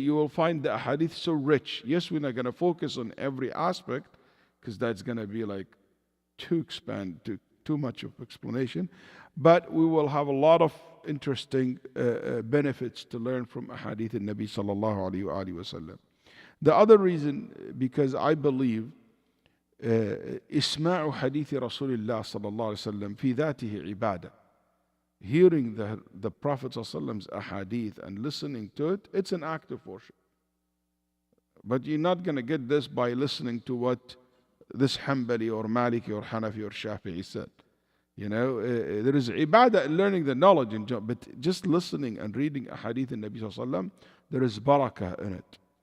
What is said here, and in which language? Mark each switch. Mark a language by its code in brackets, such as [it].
[en] You will find the hadith so rich. Yes, we're not going to focus on every aspect because that's going to be like too much of explanation. But we will have a lot of interesting benefits to learn from hadith in Nabi sallallahu alaihi wasallam. The other reason, because I believe [ar] إسماع حديث رسول الله صلى الله عليه وسلم في ذاته عبادة. [en] Hearing the Prophet ﷺ's ahadith and listening to it, it's an act of worship. But you're not going to get this by listening to what this Hanbali or Maliki or Hanafi or Shafi'i said. There is ibadah in learning the knowledge, but just listening and reading ahadith in Nabi ﷺ, there is barakah in it.